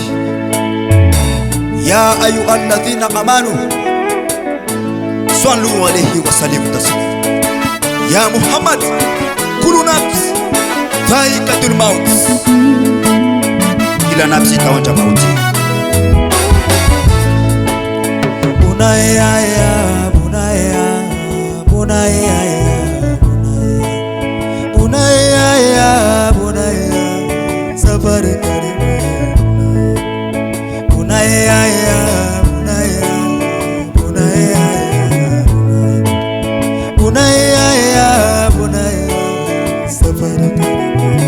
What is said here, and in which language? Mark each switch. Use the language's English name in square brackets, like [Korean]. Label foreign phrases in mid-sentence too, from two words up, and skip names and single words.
[Arabic] يا أيها الذين آمنوا صلوا عليه وسلموا تسليما. يا محمد كل نفس ذائقة الموت, [Swahili] kila nafsi itaonja mauti. [Arabic] بنية يا بنية بنية يا بنية يا بنية, [Swahili] safari karibu [Arabic] بنية يا بنية بنية يا بنية يا بنية, [Swahili] safari karibu.